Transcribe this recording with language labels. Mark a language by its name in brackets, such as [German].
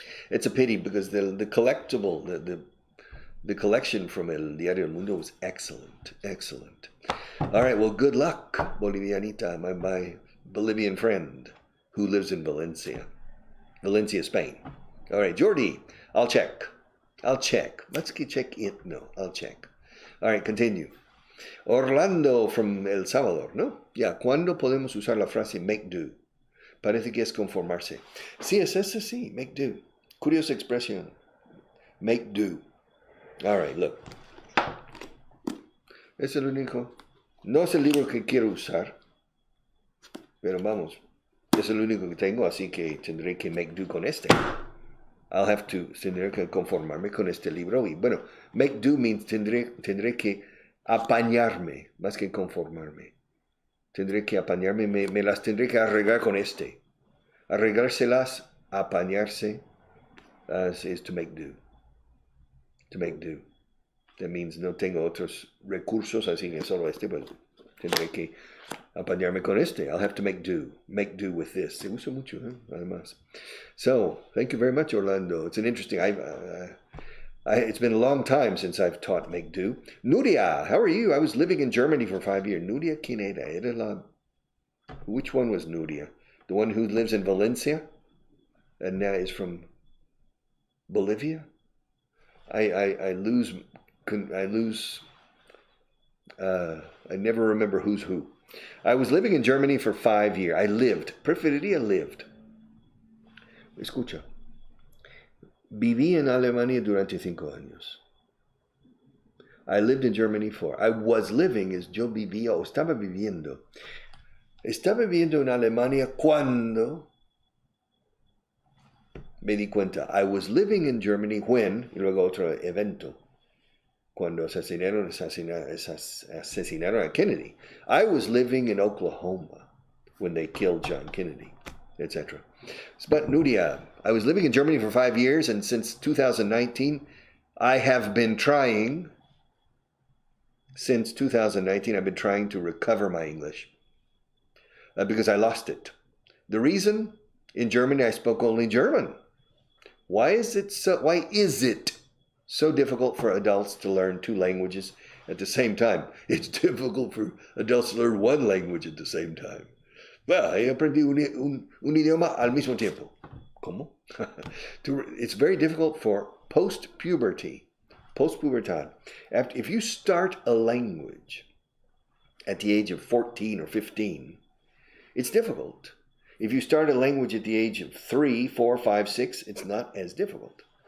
[English] It's a pity because the collectible, the collection from El Diario del Mundo was excellent, excellent. All right, well, good luck, Bolivianita, my Bolivian friend who lives in Valencia, Spain. All right, Jordi, I'll check. Let's check it. No, I'll check. All right, continue. [Spanish] Orlando from El Salvador, ¿no? Ya, ¿cuándo podemos usar la frase make do? Parece que es conformarse. Sí, es ese, sí, make do. Curiosa expresión. Make do. [English] All right, look. [Spanish] Es el único. No es el libro que quiero usar, pero vamos, es el único que tengo, así que tendré que make do con este. Tendré que conformarme con este libro. Y bueno, make do means tendré que apañarme, más que conformarme. Tendré que apañarme, me las tendré que arreglar con este. Arreglárselas, apañarse, [English] is to make do. To make do. That means [Spanish] no tengo otros recursos, así que solo este, pues tendré que apañarme con este. [English] I'll have to make do. Make do with this. [Spanish] Se usa mucho, además. [English] So, thank you very much, Orlando. It's an interesting... it's been a long time since I've taught make do. Nuria, how are you? I was living in Germany for 5 years. Nuria, [Spanish] ¿quién era? [English] Which one was Nuria? The one who lives in Valencia and now is from Bolivia? I never remember who's who. I was living in Germany for 5 years. [Spanish] Preferiría lived. Escucha. Viví en Alemania durante 5 años. [English] I lived in Germany I was living [Spanish] es yo vivía o estaba viviendo. Estaba viviendo en Alemania cuando me di cuenta. [English] I was living in Germany when, [Spanish] y luego otro evento, cuando asesinaron a Kennedy. [English] I was living in Oklahoma when they killed John Kennedy, etc. But Nuria, I was living in Germany for 5 years, and since 2019, I've been trying to recover my English because I lost it. The reason, in Germany, I spoke only German. Why is it so difficult for adults to learn 2 languages at the same time? It's difficult for adults to learn 1 language at the same time. Well, I [Spanish] aprendí un idioma al mismo tiempo. ¿Cómo? [English] It's very difficult for post-pubertad. If you start a language at the age of 14 or 15, it's difficult. If you start a language at the age of 3, 4, 5, 6, it's not as difficult.